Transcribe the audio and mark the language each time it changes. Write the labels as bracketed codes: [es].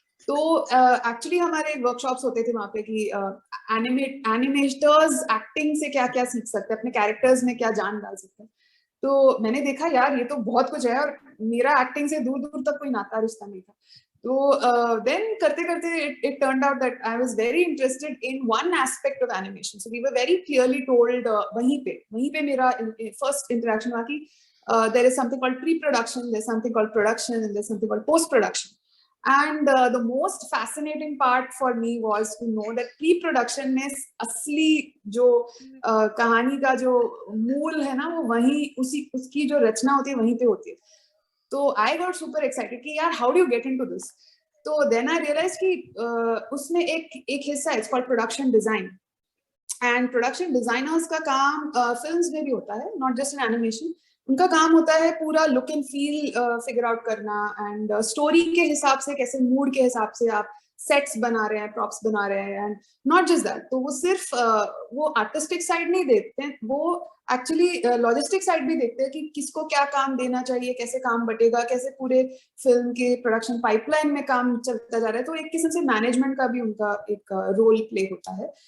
[hi] तो एक्चुअली हमारे वर्कशॉप्स होते थे वहां पे कि एनिमेटर्स एक्टिंग से क्या क्या सीख सकते हैं, अपने कैरेक्टर्स में क्या जान डाल सकते हैं. तो मैंने देखा यार ये तो बहुत कुछ है और मेरा एक्टिंग से दूर दूर तक कोई नाता रिश्ता नहीं था. [en] तो then [hi] करते करते [en] it turned out that I was very interested in one aspect of animation. So we were very clearly told [hi] वहीं पे मेरा [en] first interaction हुआ कि there is something called pre-production, there's something called production, and there's something called post-production. And the most fascinating part for me was to know that [hi] pre-production में असली जो कहानी का जो मूल है ना, वो वहीं उसकी जो रचना होती है वहीं पे होती है. [en] तो I got super excited कि यार how do you get into this? तो then I realized कि [hi] उसमें एक हिस्सा है, [en] it's called production design. And production designers [hi] का काम फिल्म्स में भी होता है, [en] not just in animation. [hi] उनका काम होता है पूरा look and feel figure out करना एंड स्टोरी के हिसाब से, कैसे मूड के हिसाब से आप सेट्स बना रहे हैं, प्रॉप्स बना रहे हैं. [en] and not just that, [hi] तो वो सिर्फ वो आर्टिस्टिक साइड नहीं देखते हैं, वो एक्चुअली लॉजिस्टिक साइड भी देखते हैं कि किसको क्या काम देना चाहिए, कैसे काम बटेगा, कैसे पूरे फिल्म के प्रोडक्शन पाइपलाइन में काम चलता जा रहा है. तो एक किस्म से मैनेजमेंट का भी उनका एक रोल प्ले होता है.